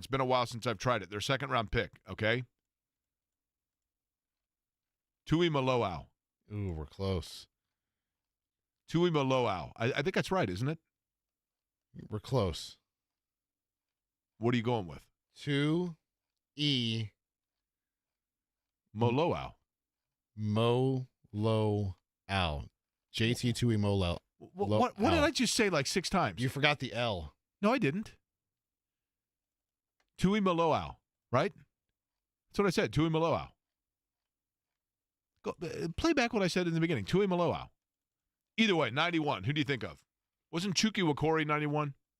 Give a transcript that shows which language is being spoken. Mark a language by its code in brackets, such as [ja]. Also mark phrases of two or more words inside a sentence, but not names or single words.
[en] It's been a while since I've tried it. Their second-round pick, okay? Tui Maloau. Ooh, we're close. Tui Maloau. I think that's right, isn't it? We're close. What are you going with? 2E. Moloau. Moloau. JT Tui Moloau. What did I just say like 6 times? You forgot the L. No, I didn't. Tui Maloau, right? That's what I said, Tui Maloau. Play back what I said in the beginning, Tui Maloau. Either way, 91. Who do you think of? Wasn't Chucky Wakori 91?